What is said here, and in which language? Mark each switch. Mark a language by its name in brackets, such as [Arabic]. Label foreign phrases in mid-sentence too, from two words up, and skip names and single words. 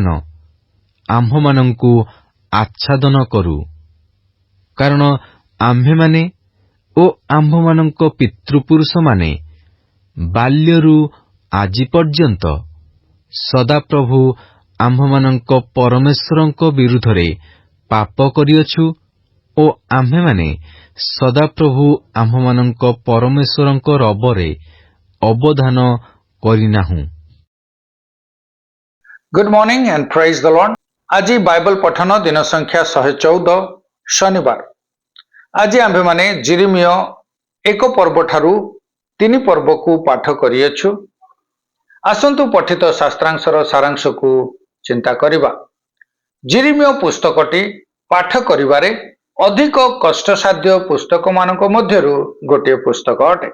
[Odia] ଆମ୍ଭମାନଙ୍କୁ ଆଚ୍ଛାଦନ କରୁ, କାରଣ ଆମ୍ଭେମାନେ ଓ ଆମ୍ଭମାନଙ୍କ ପିତୃପୁରୁଷମାନେ ବାଲ୍ୟରୁ ଆଜି ପର୍ଯ୍ୟନ୍ତ ସଦାପ୍ରଭୁ ଆମ୍ଭମାନଙ୍କ ପରମେଶ୍ୱରଙ୍କ ବିରୁଦ୍ଧରେ ପାପ କରିଅଛୁ ଓ ଆମ୍ଭେମାନେ ସଦାପ୍ରଭୁ ଆମ୍ଭମାନଙ୍କ ପରମେଶ୍ୱରଙ୍କ ରବରେ ଅବଧାନ କରିନାହୁଁ। [English] Good morning and praise the Lord. [Odia] ଆଜି ବାଇବଲ ପଠନ ଦିନ ସଂଖ୍ୟା 114 ଶନିବାର। ଆଜି ଆମ୍ଭେମାନେ ଜିରିମିୟ 1 ପର୍ବ ଠାରୁ 3 ପର୍ବକୁ ପାଠ କରିଅଛୁ। ଆସନ୍ତୁ ପଠିତ ଶାସ୍ତ୍ରାଂଶର ସାରାଂଶକୁ ଚିନ୍ତା କରିବା। ଜିରିମିୟ ପୁସ୍ତକଟି ପାଠ କରିବାରେ ଅଧିକ କଷ୍ଟସାଧ୍ୟ ପୁସ୍ତକମାନଙ୍କ ମଧ୍ୟରୁ ଗୋଟିଏ ପୁସ୍ତକ ଅଟେ।